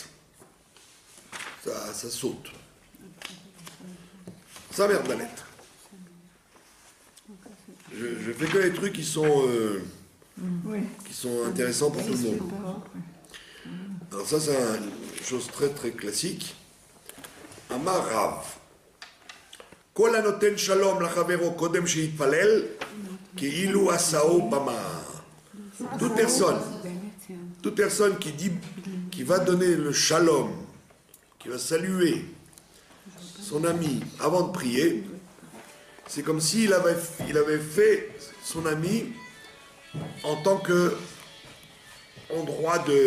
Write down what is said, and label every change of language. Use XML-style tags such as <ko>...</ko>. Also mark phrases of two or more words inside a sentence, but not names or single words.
<fr>Ça saute. Samer Dalet. Je fais que les trucs qui sont intéressants pour tout le monde. Alors ça, c'est une chose très très classique.</fr> <he>אמר רב. כל הנותן שלום לחבירו קודם שיתפלל כאילו עשאו במה.</he> <fr>Toute personne qui va donner le shalom, qui va saluer son ami avant de prier, c'est comme s'il avait fait son ami en tant que endroit de...</fr>